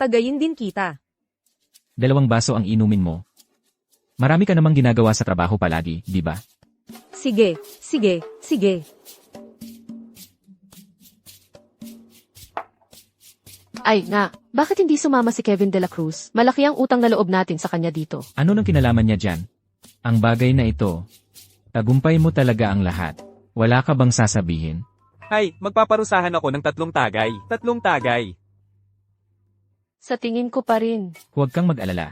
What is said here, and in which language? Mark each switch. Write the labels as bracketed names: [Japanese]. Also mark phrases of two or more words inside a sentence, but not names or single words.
[Filipino] Tagayin din kita. 2 baso ang inumin mo. Marami ka namang ginagawa sa trabaho palagi, di ba? Sige, sige, sige. ay nga, bakit hindi sumama si Kevin de la Cruz? Malaki ang utang na loob natin sa kanya dito. Ano nang kinalaman niya dyan? Ang bagay na ito, tagumpay mo talaga ang lahat. Wala ka bang sasabihin? Ay, magpaparusahan ako ng 3 tagay. 3 tagay. Sa tingin ko pa rin. Huwag kang mag-alala.